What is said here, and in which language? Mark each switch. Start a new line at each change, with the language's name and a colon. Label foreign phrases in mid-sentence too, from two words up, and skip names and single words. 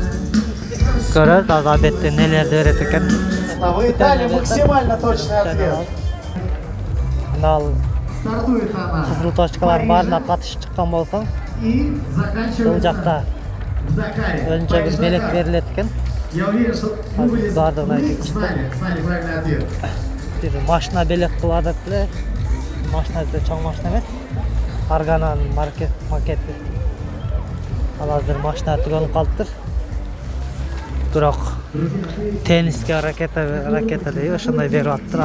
Kyrgyz: Көрөбүз азыр обедте нелерди берет экен.
Russian: Вы дали максимально точный ответ.
Kyrgyz: Ал
Russian: Стартует она.
Kyrgyz: кызыл точкалар баарына катышып чыккан болсоң,
Russian: И
Kyrgyz: бул
Russian: заканчивается
Kyrgyz: жакта
Russian: в Дакаре.
Kyrgyz: өзүнчө бир белек
Russian: Поздравляю.
Kyrgyz: берилет экен.
Russian: Я уверен, что вы были
Kyrgyz: бардығын
Russian: вы
Kyrgyz: айтып
Russian: знали правильный ответ.
Kyrgyz: Бир машина белек кылат эле. Машина өтө чоң машина эмес. Аргананын макети. Ал азыр машина түгөнүп калыптыр. Бирок тенниске ракета дейби, ошондой берип аттыр.